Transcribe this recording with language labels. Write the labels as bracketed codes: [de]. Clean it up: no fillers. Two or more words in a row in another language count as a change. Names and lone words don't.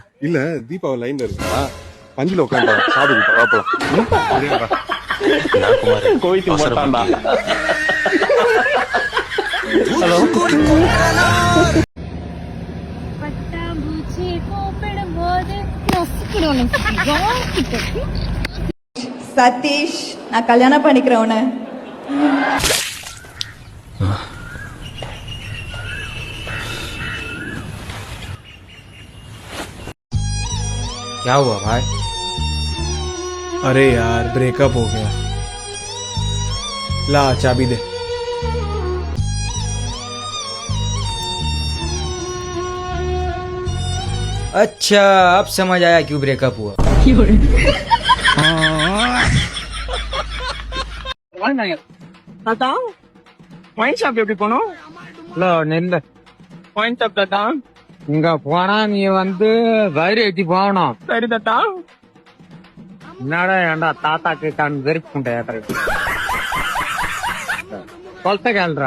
[ta] இல்ல தீபாவளி லைன்ல இருக்கா, பஞ்சில உட்காந்து சாப்பிட்டு கோவித்து போட்டான்டா. ஹலோ, சதீஷ், நான் கல்யாணம் பண்ணிக்கிறேன் உன்னை. [hi] क्या हुआ भाई? अरे यार ब्रेकअप हो गया. ला चाबी दे. अच्छा अब समझ आया क्यों ब्रेकअप हुआ. [ta] தாத்தா [en] wine shop [ta] எப்படி போனோம்? ஹலோ நெல்ல [en] wine shop [ta] தாத்தா. இங்க போனா நீ வந்து வயிறு எட்டி போகணும். சரி தாத்தா. என்னடா ஏண்டா தாத்தா கேட்டான்னு வெறுப்புண்டா சொல்ல கேள்றா.